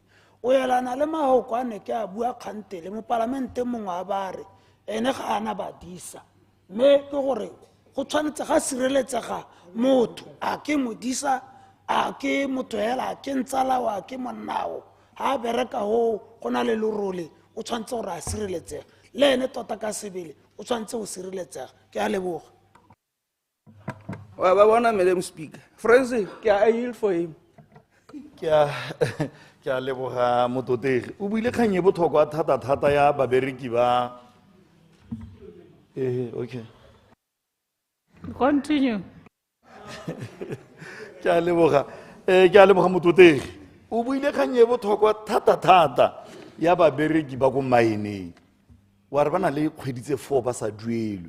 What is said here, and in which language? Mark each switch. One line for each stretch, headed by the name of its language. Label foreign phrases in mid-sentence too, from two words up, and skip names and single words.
Tswana: O yelana le mahoko a ne ke a bua kgantele mo parlamente mongwe a ba re ene ga ana badisa mme ke gore go tshwanetse ga sireletsega motho a ke modisa a ke motho hela a ke ntsala wa ke monnao ha a bereka go na le lerole o tshwanetse gore a sireletsega le ene tota ka sebele o tshwanetse go sireletsega. Ke a leboga. wa ba bona
English: Madam Speaker.
Tswana: Francis ke a
English: yield for him.
Tswana: Ke a leboga mototegi o buile kgang e botlhokwa thata ya babereki ba okay.
English: Continue.
Tswana: Ke a leboga mototegi o buile kgang e botlhokwa thata ya babereki ba ko maeneng wa re ba na le kgwedi tse 4 ba sa duelwe.